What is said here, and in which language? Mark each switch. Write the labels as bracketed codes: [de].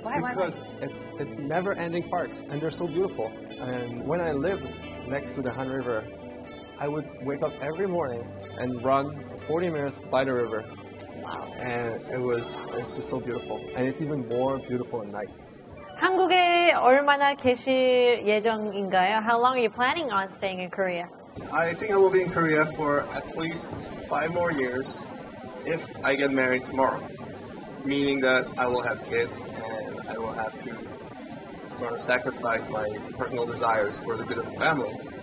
[en] Because it's never-ending parks, and they're so beautiful. And when I lived next to the Han River, I would wake up every morning and run 40 minutes by the river. Wow. And it's just so beautiful. And it's even more beautiful at night. [ko] 한국에 얼마나 계실 예정인가요? [en] How long are you planning on staying in Korea? I think I will be in Korea for at least 5 more years if I get married tomorrow. Meaning that I will have kids and I will have to sort of sacrifice my personal desires for the good of the family.